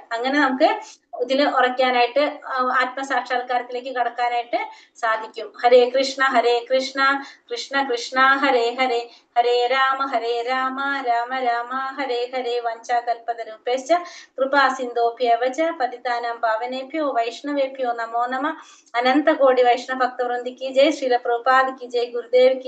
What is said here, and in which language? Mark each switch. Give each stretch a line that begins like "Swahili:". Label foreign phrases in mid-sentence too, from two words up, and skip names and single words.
Malayalam: അങ്ങനെ നമുക്ക് ഇതിൽ ഉറയ്ക്കാനായിട്ട് ആത്മസാക്ഷാത്കാരത്തിലേക്ക് കടക്കാനായിട്ട് സാധിക്കും.
Sanskrit: ഹരേ കൃഷ്ണ കൃഷ്ണ കൃഷ്ണ ഹരേ ഹരേ, ഹരേ രാമ രാമ രാമ ഹരേ ഹരേ. വഞ്ചാകൽപതരൂപേശ്ച കൃപാ സിന്ധോഭ്യവച പതിതാനാം പാവനേഭ്യോ വൈഷ്ണവേഭ്യോ നമോ നമഃ.
Hindi: अनंतकोटि वैष्णव भक्तवृंदि की जय। श्रील प्रभुपाद की जय। गुरुदेव की